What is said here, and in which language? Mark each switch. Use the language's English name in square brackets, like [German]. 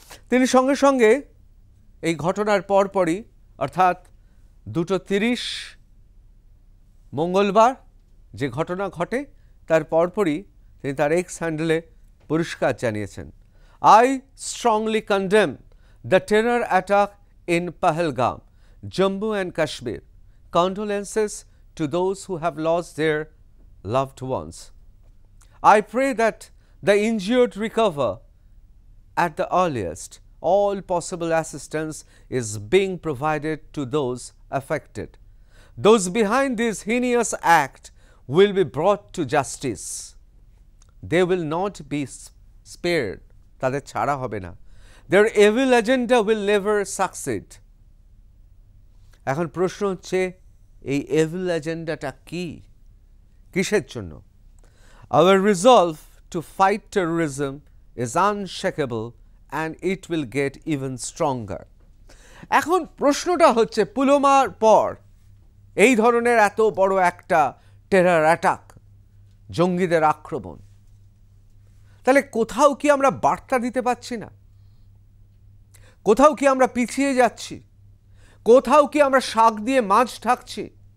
[Bangla] তিনি সঙ্গে সঙ্গে এই ঘটনার পরপরই, অর্থাৎ 2:30 মঙ্গলবার যে ঘটনা ঘটে তার পরপরই তিনি তার এক্স হ্যান্ডেলে পরিষ্কার জানিয়েছেন, [English] I strongly condemn the terror attack in Pahalgam, Jammu and Kashmir. Condolences to those who have lost their loved ones. I pray that the injured recover at the earliest. All possible assistance is being provided to those affected. Those behind this heinous act will be brought to justice. They will not be spared. [Bangla] তাদের ছাড়া হবে না। [English] Their evil agenda will never succeed. [Bangla] এখন প্রশ্ন হচ্ছে এই evil agendaটা কি, কিসের জন্য? [English] Our resolve to fight terrorism is unshakable and it will get even stronger. [Bangla] এখন প্রশ্নটা হচ্ছে পুলওয়ামার পর এই ধরনের এত বড় একটা টেরর অ্যাটাক, জঙ্গিদের আক্রমণ, তাহলে কোথাও কি আমরা বার্তা দিতে পারছি না? কোথাও কি আমরা পিছিয়ে যাচ্ছি? কোথাও কি আমরা শাক দিয়ে মাছ ঢাকছি?